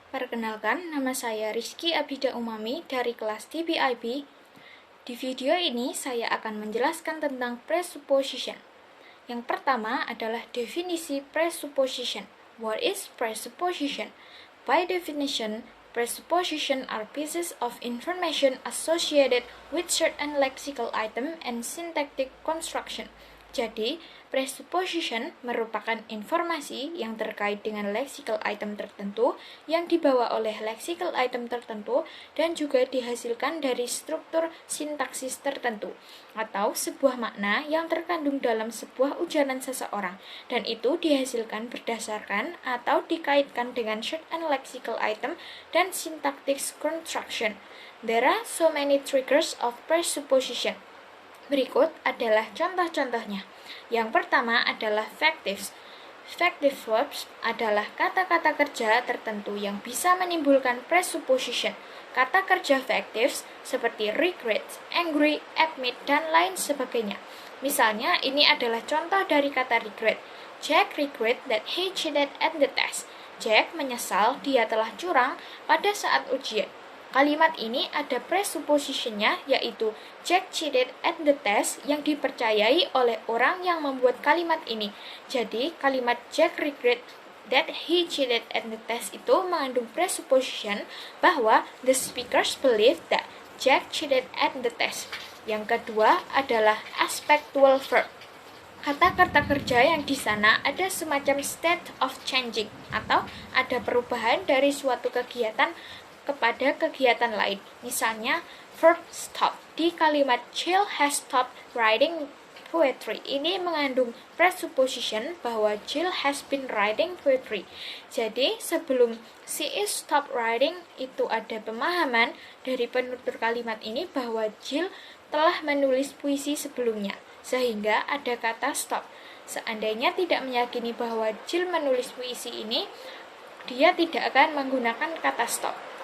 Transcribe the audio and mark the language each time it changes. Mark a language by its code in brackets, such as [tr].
[id] Perkenalkan, nama saya Rizky Abida Umami dari kelas TBIB. Di video ini saya akan menjelaskan tentang presupposition. Yang pertama adalah definisi presupposition. [en] What is presupposition? By definition, presupposition are pieces of information associated with certain lexical item and syntactic construction. [id] Jadi, presupposition merupakan informasi yang terkait dengan lexical item tertentu yang dibawa oleh lexical item tertentu dan juga dihasilkan dari struktur sintaksis tertentu atau sebuah makna yang terkandung dalam sebuah ujaran seseorang, dan itu dihasilkan berdasarkan atau dikaitkan dengan [en] certain lexical item [id] dan [en] syntactic construction. There are so many triggers of presupposition. [id] Berikut adalah contoh-contohnya. Yang pertama adalah factives. Factive verbs adalah kata-kata kerja tertentu yang bisa menimbulkan presupposition. Kata kerja factives seperti regret, angry, admit, dan lain sebagainya. Misalnya, ini adalah contoh dari kata regret. [en] Jack regret that he cheated at the test. [id] Jack menyesal dia telah curang pada saat ujian. Kalimat ini ada presuppositionnya, yaitu [en] Jack cheated at the test [id] yang dipercayai oleh orang yang membuat kalimat ini. Jadi, kalimat [en] Jack regret that he cheated at the test [id] itu mengandung presupposition bahwa [en] the speakers believe that Jack cheated at the test. [id] Yang kedua adalah aspectual verb. Kata-kata kerja yang di sana ada semacam [en] state of changing [id] atau ada perubahan dari suatu kegiatan kepada kegiatan lain. Misalnya, verb stop. Di kalimat [en] Jill has stopped writing poetry. [id] Ini mengandung presupposition bahwa [en] Jill has been writing poetry. [id] Jadi, sebelum [en] she is stop writing, [id] itu ada pemahaman dari penutur kalimat ini bahwa Jill telah menulis puisi sebelumnya, sehingga ada kata stop. Seandainya tidak meyakini bahwa Jill menulis puisi ini, dia tidak akan menggunakan kata stop.